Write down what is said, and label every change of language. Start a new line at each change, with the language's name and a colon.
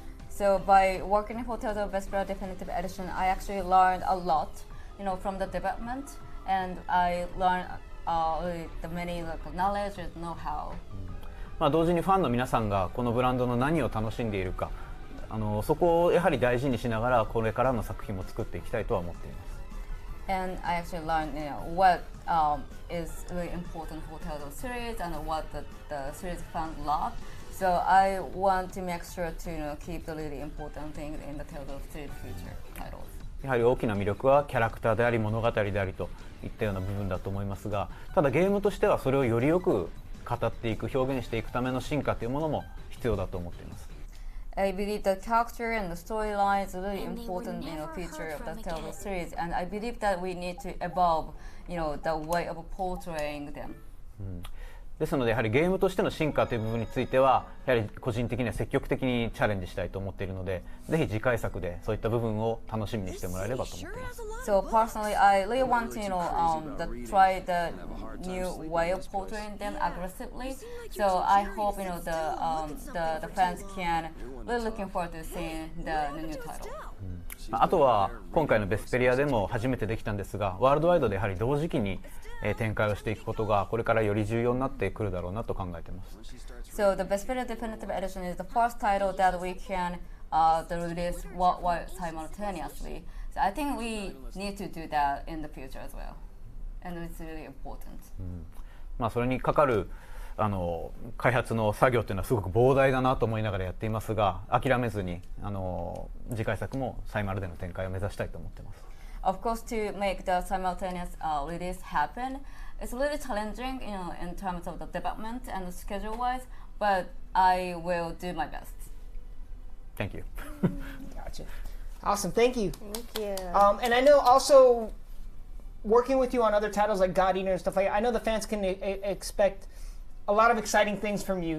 English: So by working for Tales of Vesperia Definitive Edition, I actually learned a lot, from the development, and I learned the many knowledge and know-how.
Japanese: 同時にファンの皆さんがこのブランドの何を楽しんでいるか、そこをやはり大事にしながらこれからの作品も作っていきたいとは思っています。
English: And I actually learned, what is really important for Telltale series and what the series fans love. So I want to make sure to keep the really important things in the Telltale series future titles.
Japanese: やはり大きな魅力はキャラクターであり物語でありといったような部分だと思いますが、ただゲームとしてはそれをよりよく語っていく、表現していくための進化というものも必要だと思っています。
English: I believe the character and the storyline is a really important, feature of the Telltale series, and I believe that we need to evolve, the way of portraying them.
Japanese: ですのでやはりゲームとしての進化という部分についてはやはり個人的には積極的にチャレンジしたいと思っているので、ぜひ次回作でそういった部分を楽しみにしてもらえればと思っています。
English: So personally, I really want to, try the new way of portraying them aggressively. So I hope, the fans can really looking forward to seeing the new title.
Japanese: あとは今回のベスペリアでも初めてできたんですが、ワールドワイドでやはり同時期に展開をしていくことがこれからより重要になってくるだろうなと考えています。
English: So the Vesperia Definitive Edition is the first title that we can release worldwide simultaneously. So I think we need to do that in the future as well, and it's really important.
Japanese: それにかかる開発の作業というのはすごく膨大だなと思いながらやっていますが、諦めずに次回作もサイマルでの展開を目指したいと思っています。
English: Of course, to make the simultaneous release happen, it's really challenging, in terms of the development and schedule-wise. But I will do my best. Thank you. Gotcha. Awesome. Thank you. Thank you. And I know also working with you on other titles like God Eater and stuff like that, I know the fans can expect a lot of exciting things from you.